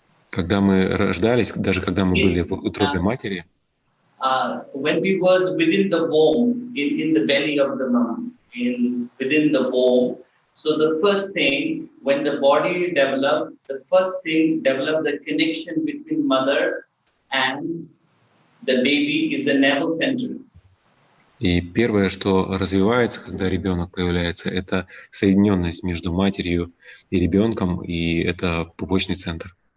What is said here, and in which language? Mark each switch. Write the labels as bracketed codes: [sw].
[ru] Когда мы рождались, даже когда мы были в утробе матери. [en] When we was within the womb, in the belly of the mom, within the womb. So the first thing, when the body developed, the connection between mother and the baby is the navel center. [ru] И первое, что развивается, когда ребенок появляется, это соединенность между матерью и ребенком, и это пупочный центр.